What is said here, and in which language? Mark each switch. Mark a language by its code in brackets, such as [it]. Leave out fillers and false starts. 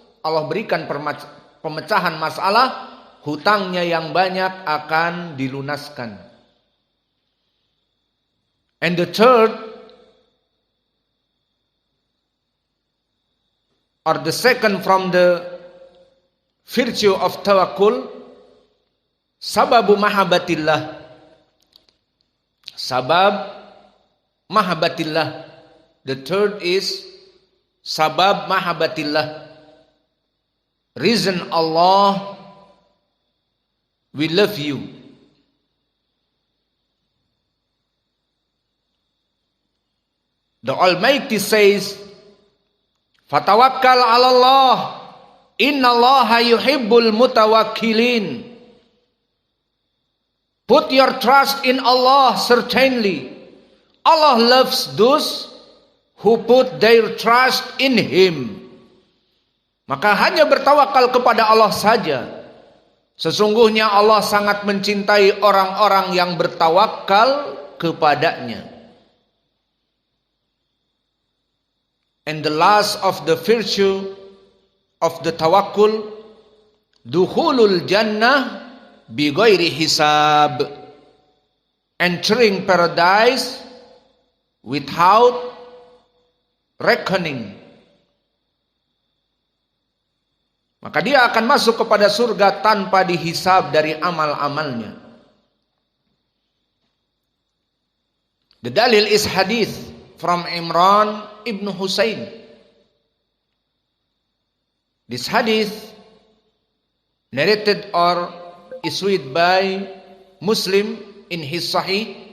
[id] Allah berikan pemecahan masalah. Hutangnya yang banyak akan dilunaskan. [en] And the third, or the second from the virtue of tawakkul, [ar] sababu mahabbatillah. Sabab mahabbatillah. [en] The third is [ar] sabab mahabbatillah. [en] Reason Allah we love you. The Almighty says, [ar] "Fatawakkal 'ala Allah, innallaha yuhibbul mutawakkilin." [en] Put your trust in Allah, certainly. Allah loves those who put their trust in Him. [id] Maka hanya bertawakal kepada Allah saja. Sesungguhnya Allah sangat mencintai orang-orang yang bertawakal kepadanya. [en] And the last of the virtue of the tawakkul, [ar] dukhulul jannah bi ghairi hisab. [en] Entering paradise without reckoning. [id] Maka dia akan masuk kepada surga tanpa dihisab dari amal-amalnya. [en] The dalil is hadith from Imran ibn Husain. This hadith narrated or issued by Muslim in his Sahih.